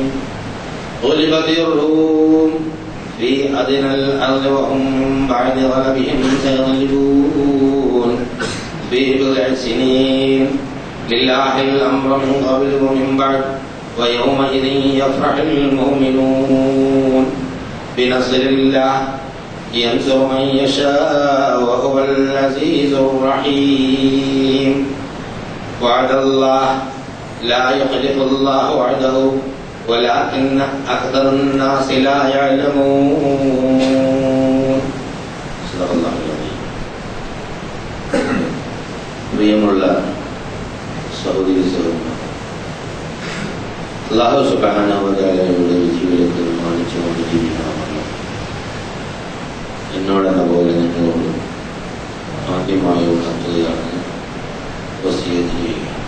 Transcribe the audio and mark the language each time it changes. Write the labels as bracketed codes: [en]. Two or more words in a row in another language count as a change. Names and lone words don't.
[ar] غلبت الروم في أدنى الأرض وهم بعد غلبهم سيغلبون في بضع سنين لله الأمر من قبل ومن بعد ويومئذ يفرح المؤمنون بنصر الله ينصر من يشاء وهو العزيز الرحيم. وعد الله لا يخلف الله وعده ولكن أكثر الناس لا يعلمون. صدق الله العظيم. [ml] പ്രിയമുള്ള സഹോദരി സഹോദരന്മാർ, [ar] الله سبحانه وتعالى [ml] വിധിവിലക്ക് മാനിച്ചുകൊണ്ട് ജീവിക്കണമെന്ന് എന്നോടെന്ന പോലെ നിങ്ങളോട് ആദ്യമായി ഉണർത്തുകയാണ്, വസിയത്ത് ചെയ്യുക.